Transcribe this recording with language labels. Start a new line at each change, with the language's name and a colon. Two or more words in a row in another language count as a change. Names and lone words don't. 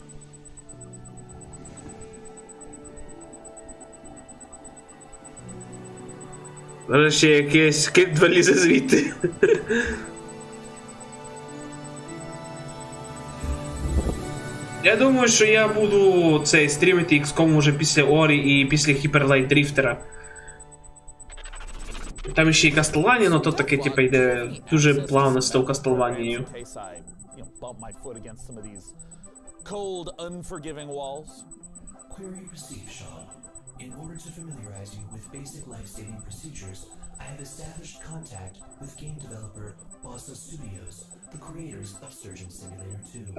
Ukrainian: Зараз ще якийсь кит вилізе звідти. Я думаю, що я буду цей стрімити XCOM уже після Орі і після Hyperlight Drifter. Там ще й Castlevania, но то таке, типу, йде дуже плавно з того Castlevania.
English: Cold, unforgiving walls. Query received, Sean. In order to familiarize you with basic life-saving procedures, I have established contact with game developer Bossa Studios, the creators of Surgeon Simulator 2.